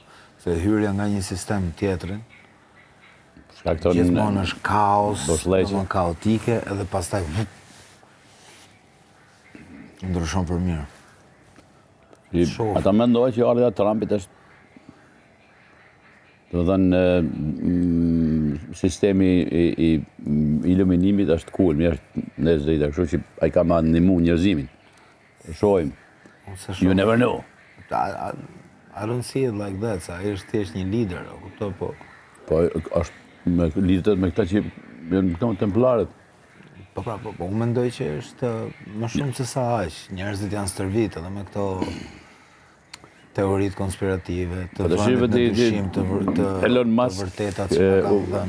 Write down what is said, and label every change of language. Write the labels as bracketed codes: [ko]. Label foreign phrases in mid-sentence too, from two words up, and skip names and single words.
[sq] Se hyrja nga një sistem tjetrin gjithmonë është kaos, domethënë kaotike edhe pastaj ndryshon për mirë. Ata mendojnë që ardha e Trumpit është do të thënë sistemi i iluminimit është cool, mirë në drejtë, kështu që ai ka më ndihmu njerëzimin. Shohim. [en] You never know. I don't see it like that, [sq] sa ai është thjesht një lider, e kupton po. Po është me lidhet me këta që janë këto templarët. Po, unë mendoj që është më shumë se sa aq. Njerëzit janë stërvit edhe me këto teoritë konspirative, të vënë në dyshim të vërtetat që ka dhënë.